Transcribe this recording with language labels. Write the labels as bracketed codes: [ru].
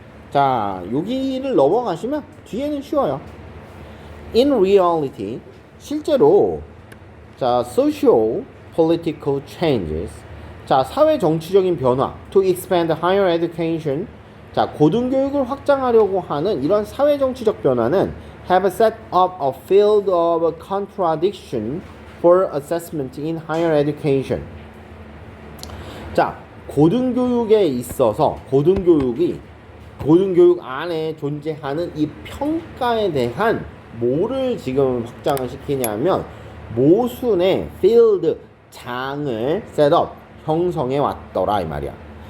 [ko] 자, 여기를 넘어가시면 뒤에는 쉬워요. [en] In reality, [ko] 실제로 [en] 자, social political changes, [ko] 자, 사회 정치적인 변화, [en] to expand higher education, [ko] 자, 고등교육을 확장하려고 하는 이런 사회 정치적 변화는 [en] have set up a field of contradiction for assessment in higher education. [ko] 자, 고등교육에 있어서 고등교육 안에 존재하는 이 평가에 대한 뭐를 지금 확장을 시키냐면 모순의 field, 장을 셋업, 형성해 왔더라, 이 말이야.